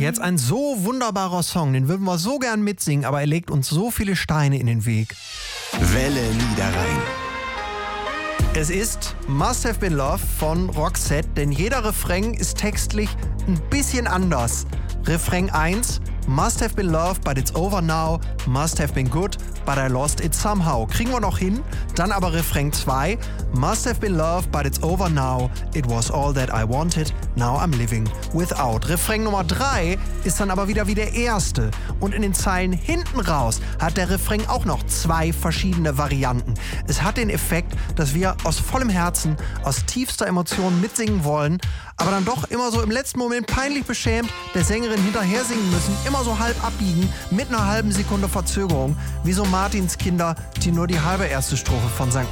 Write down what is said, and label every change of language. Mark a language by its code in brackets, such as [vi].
[de] Jetzt ein so wunderbarer Song, den würden wir so gern mitsingen, aber er legt uns so viele Steine in den Weg. Welle Niederrhein. Es ist Must Have Been Love von Roxette, denn jeder Refrain ist textlich ein bisschen anders. [en] Refrain 1, Must Have Been Love, but it's over now. Must Have Been Good, but I lost it somehow. [de] Kriegen wir noch hin? Dann aber Refrain 2, [en] Must Have Been Love, but it's over now. It was all that I wanted, now I'm living without. [de] Refrain Nummer 3 ist dann aber wieder wie der erste. Und in den Zeilen hinten raus hat der Refrain auch noch zwei verschiedene Varianten. Es hat den Effekt, dass wir aus vollem Herzen, aus tiefster Emotion mitsingen wollen, aber dann doch immer so im letzten Moment peinlich beschämt der Sängerin hinterher singen müssen, immer so halb abbiegen, mit einer halben Sekunde Verzögerung, wie so Martins Kinder, die nur die halbe erste Strophe von St.